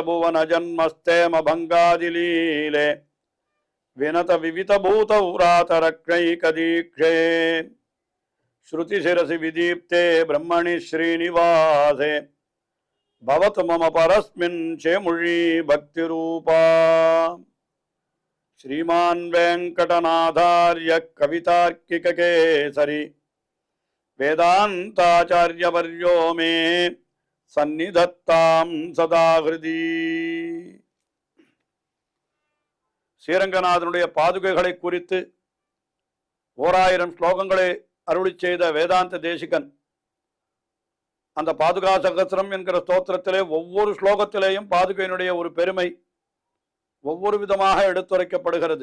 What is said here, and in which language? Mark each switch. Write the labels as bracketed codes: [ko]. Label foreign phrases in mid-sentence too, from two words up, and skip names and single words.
[sa] भुवन जन्मस्थेम भङ्गादिलीले विनत विविध भूत व्रातरक्षैकदीक्षे श्रुति शिरसि विदीप्ते ब्रह्मणि श्रीनिवासे भवतु मम परस्मिन् शेमुषी भक्तिरूपा श्रीमान वेंकटनाथार्य कवितार्किक केसरी वेदांताचार्यवर्यो मे सन्निधत्तां सदा हृदि [ta] ஸ்ரீரங்கநாதனுடைய பாதுகைகளை குறித்து 1000 ஸ்லோகங்களை அருளிச் செய்த வேதாந்த தேசிகன் அந்த பாதுகா சகஸ்ரம் என்கிற ஸ்தோத்திரத்திலே ஒவ்வொரு ஸ்லோகத்திலேயும் பாதுகையினுடைய ஒரு பெருமை ஒவ்வொரு விதமாக எடுத்துரைக்கப்படுகிறது.